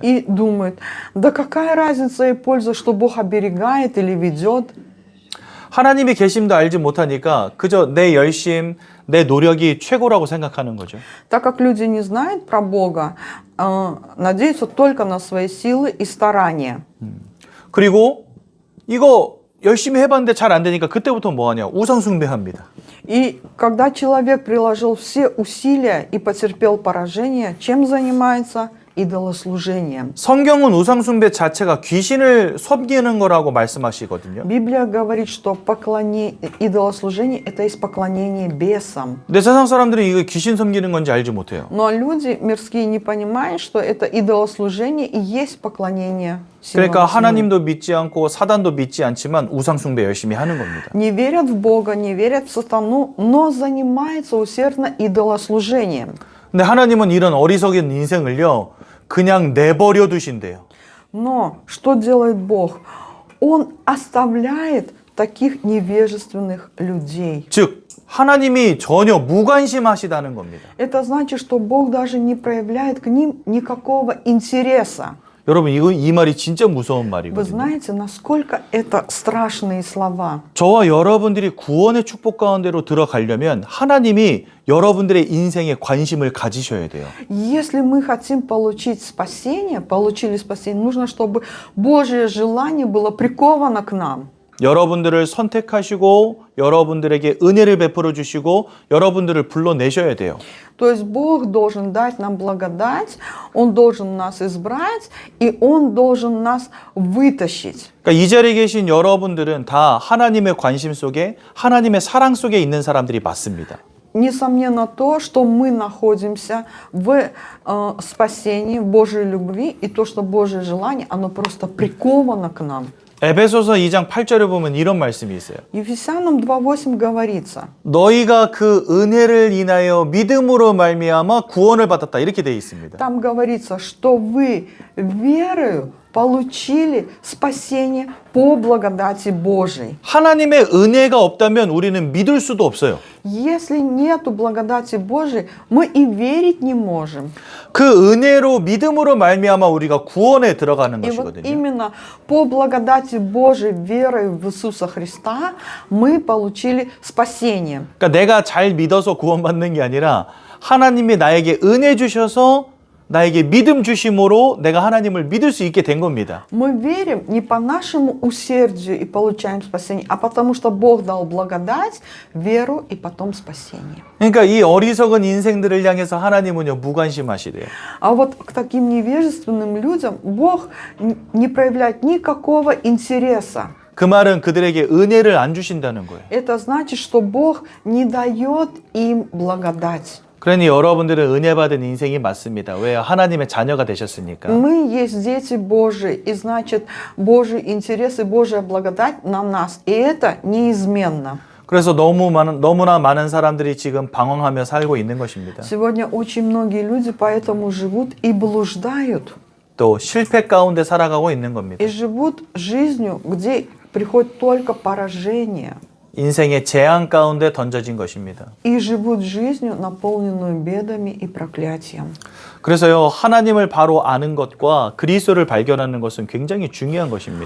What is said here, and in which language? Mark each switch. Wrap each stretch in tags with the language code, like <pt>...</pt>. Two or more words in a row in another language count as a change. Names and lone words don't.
<ru>И думают, да какая разница и польза, что Бог оберегает или ведет.</ru> <ko>하나님의 계심도 알지 못하니까 그저 내 열심, 내 노력이 최고라고 생각하는 거죠.</ko> <ru>Так как люди не знают про Бога, надеются только на свои силы и старания.</ru> <ko>그리고 이거 열심히 해봤는데 잘 안 되니까 그때부터 뭐 하냐? 우상 숭배합니다.</ko> <ru>И когда человек приложил все усилия и потерпел поражение, чем занимается? Идолослужением.</ru> <ko>성경은 우상 숭배 자체가 귀신을 섬기는 거라고 말씀하시거든요.</ko> <ru>Библия говорит, что идолослужение – это есть поклонение бесам.</ru> <ko>근데 세상 사람들은 이거 귀신 섬기는 건지 알지 못해요.</ko> <ru>Но люди мирские не понимают, что это идолослужение и есть поклонение силам</ru> <ko>그러니까</ko> <ru>тьмы.</ru> <ko>하나님도 믿지 않고 사단도 믿지 않지만 우상 숭배 열심히 하는 겁니다.</ko> <ru>Не верят в Бога, не верят в сатану, но занимаются усердно идолослужением.</ru> <ko>근데 하나님은 이런 어리석은 인생을요, 그냥 내버려 두신대요.</ko> <ru>Но что делает Бог? Он оставляет таких невежественных людей.</ru> <ko>즉, 하나님이 전혀 무관심하시다는 겁니다.</ko> <ru>Это значит, что Бог даже не проявляет к ним никакого интереса.</ru> <ko>여러분, 이 말이 진짜 무서운</ko> <ru>Вы</ru> <ko>말이거든요.</ko> <ru>знаете, насколько это страшные слова.</ru> <ko>저와 여러분들이 구원의 축복 가운데로 들어가려면 하나님이 여러분들의 인생에 관심을 가지셔야 돼요.</ko> <ru>Если мы хотим получить спасение, получили спасение, нужно, чтобы Божье желание было приковано к нам.</ru> <ko>여러분들을 선택하시고 여러분들에게 은혜를 베풀어 주시고 여러분들을 불러내셔야 돼요.</ko> <ru>То есть Бог должен дать нам благодать, Он должен нас избрать, и Он должен нас вытащить.</ru> <ko>그러니까 이 자리에 계신 여러분들은 다 하나님의 관심 속에 하나님의 사랑 속에 있는 사람들이 맞습니다.</ko> <ru>Несомненно то, что мы находимся в спасении, в Божьей любви, и то, что Божье желание, оно просто приковано к нам.</ru> <ko>에베소서 2장 8절에 보면 이런 말씀이 있어요.</ko> <ru>Ефесянам 2:8 говорится,</ru> <ko>너희가 그 은혜를 인하여 믿음으로 말미암아 구원을 받았다 이렇게 되어 있습니다.</ko> <ru>там говорится, что вы верою получили спасение по благодати Божией.</ru> <ko>하나님의 은혜가 없다면 우리는 믿을 수도 없어요.</ko> <ru>Если нету благодати Божией, мы и верить не можем.</ru> <ko>그 은혜로 믿음으로 말미암아 우리가 구원에 들어가는</ko> <ru>И вот</ru> <ko>것이거든요.</ko> <ru>именно по благодати Божией, верой в Иисуса Христа, мы получили спасение.</ru> <ko>그러니까 내가 잘 믿어서 구원받는 게 아니라 하나님이 나에게 은혜 주셔서 나에게 믿음 주심으로 내가 하나님을 믿을 수 있게 된 겁니다.</ko> <ru>Мы верим не по нашему усердию и получаем спасение, а потому что Бог дал благодать, веру и потом спасение.</ru> <ko>그러니까 이 어리석은 인생들을 향해서 하나님은요 무관심하시대요.</ko> <ru>А вот к таким невежественным людям Бог не проявляет никакого интереса.</ru> <ko>그 말은 그들에게 은혜를 안 주신다는 거예요.</ko> <ru>Это значит, что Бог не дает им благодать.</ru> <ko>그러니 여러분들은 은혜 받은 인생이 맞습니다. 왜요? 하나님의 자녀가 되셨으니까.</ko> <ru>Мы есть дети Божии, и значит, Божий интерес и Божья благодать на нас. И это неизменно.</ru> <ko>그래서 너무나 많은 사람들이 지금 방황하며 살고 있는 것입니다.</ko> <ru>Сегодня очень многие люди поэтому живут и блуждают.</ru> <ko>또 실패 가운데 살아가고 있는 겁니다.</ko> <ru>И живут жизнью, где приходит только поражение.</ru> <ko>인생의 재앙 가운데 던져진 것입니다.</ko> <ru>И живут жизнью, наполненную бедами и проклятием.</ru> <ko>그래서요, 하나님을 바로 아는 것과 그리스도를 발견하는 것은 굉장히 중요한 것입니다.</ko>